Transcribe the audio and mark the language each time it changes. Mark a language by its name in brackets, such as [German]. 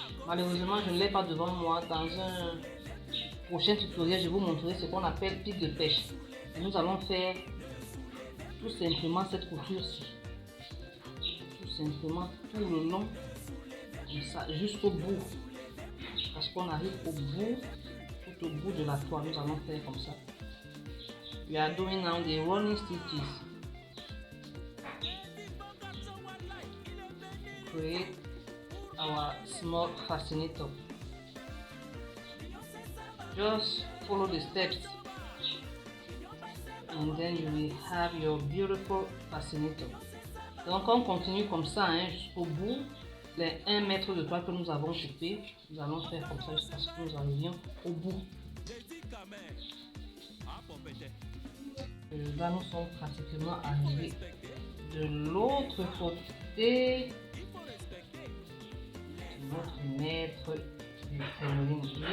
[French] Malheureusement, je ne l'ai pas devant moi. Dans un prochain tutoriel, je vous montrerai ce qu'on appelle fil de pêche. Et nous allons faire tout simplement cette couture-ci. Tout simplement tout le long, comme ça, jusqu'au bout. Parce qu'on arrive au bout, tout au bout de la toile, nous allons faire comme ça. [English] We are doing now the running stitches. Create our small fascinator. Just follow the steps and then you will have your beautiful fascinator. [French] Donc on continue comme ça hein, jusqu'au bout. Les 1 mètre de toile que nous avons coupé, nous allons faire comme ça jusqu'à ce que nous arrivions au bout. Là nous sommes pratiquement arrivés de l'autre côté de notre mètre du crinoline.